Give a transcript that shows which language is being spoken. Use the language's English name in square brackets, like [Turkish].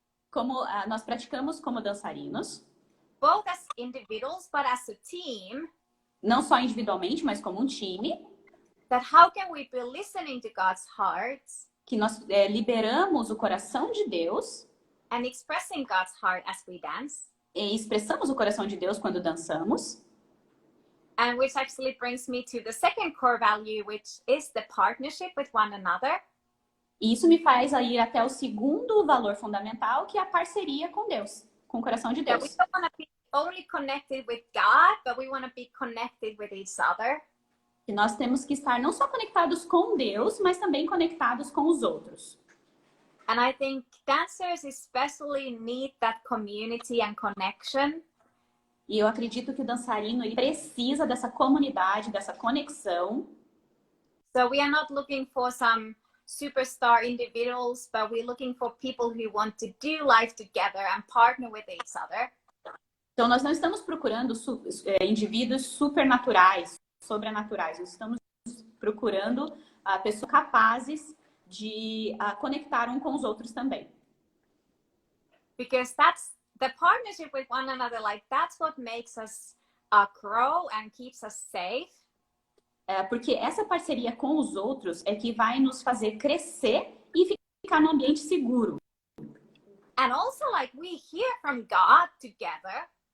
[Portuguese] Como nós praticamos como dançarinos, [English] both as individuals, but as a team. [Portuguese] Não só individualmente, mas como um time. [English] That how can we be listening to God's heart? [Portuguese] Que nós liberamos o coração de Deus. [English] And expressing God's heart as we dance. [Portuguese] E expressamos o coração de Deus quando dançamos. [English] And which actually brings me to the second core value, which is the partnership with one another. [Portuguese] E isso me faz ir até o segundo valor fundamental, que é a parceria com Deus, com o coração de Deus. [English] We don't want to be only connected with God, but we want to be connected with each other. [Portuguese] E nós temos que estar não só conectados com Deus, mas também conectados com os outros. [English] And I think dancers especially need that community and connection. [Portuguese] E eu acredito que o dançarino ele precisa dessa comunidade, dessa conexão. [English] So we are not looking for some superstar individuals, but we're looking for people who want to do life together and partner with each other. [Portuguese] Então nós não estamos procurando indivíduos supernaturais, sobrenaturais. Nós estamos procurando pessoas capazes de conectar um com os outros também. [English] Because that's the partnership with one another, like that's what makes us grow and keeps us safe. [Portuguese] Porque essa parceria com os outros é que vai nos fazer crescer e ficar num ambiente seguro. [English] And also, like, we hear from God together.